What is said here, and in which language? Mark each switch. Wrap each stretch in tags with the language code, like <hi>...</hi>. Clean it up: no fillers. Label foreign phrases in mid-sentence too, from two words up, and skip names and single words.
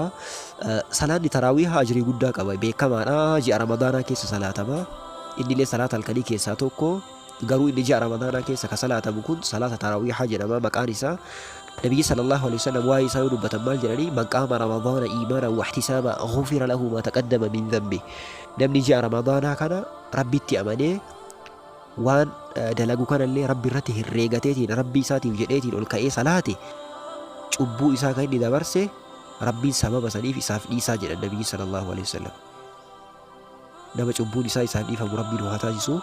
<om>Salaanni taraawiiha ajrii guddaa qaba beekamaadha. Ji'a Ramadaanaa keessa salaatama. Innillee salaata halkanii keessaa tokko. garuu inni ji'a ramadaanaa keessa ka salaatamu kun salaata taraawiihaa jedhama maqaan isaa.</om> <ar>Nabiyyi صلى الله عليه وسلم</ar> <om>waa'ee isaa yoo dubbatan maal jedhanii</om> <ar>من قام رمضان إيمانا واحتسابا غفر له ما تقدم من ذنب.</ar> <om>Namni ji'a ramadaanaa kana rabbitti amanee waan dalagu kanallee rabbi irratti herreegateetiin rabbii isaatiif jedheetiin ol ka'ee salaate cubbuu isaa kan inni dabarse rabbiin sababa saniif isaaf dhiisaa jedhan Nabiyyi</om> <ar>صلى الله عليه وسلم.</ar> <om>Nama cubbuun isaa isaan dhiifamu rabbiin waa taasisu.</om>